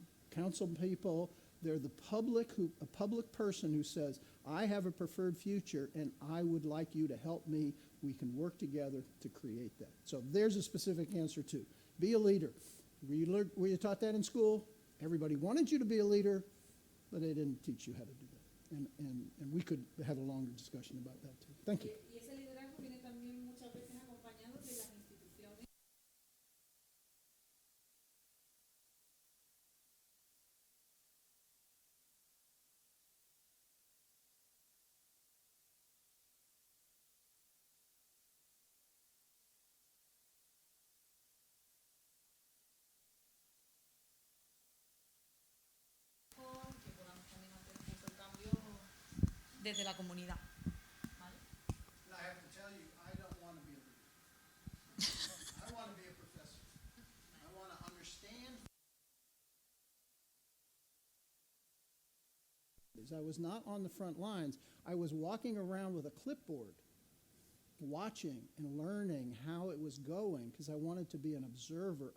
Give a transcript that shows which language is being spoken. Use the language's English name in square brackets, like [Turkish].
[English] Council people, they're the public, a public person who says, I have a preferred future and I would like you to help me. We can work together to create that. So there's a specific answer too. Be a leader. Were you taught that in school? Everybody wanted you to be a leader, but they didn't teach you how to do that. And we could have a longer discussion about that too. Thank you. [Spanish] Y ese liderazgo viene también muchas veces acompañado de las instituciones. Que podamos también hacer un poco el cambio desde la comunidad. ¿Vale? [English] I have to tell you, I don't want to be a leader. I want to be a professor. I want to understand. I was not on the front lines. I was walking around with a clipboard, watching and learning how it was going because I wanted to be an observer.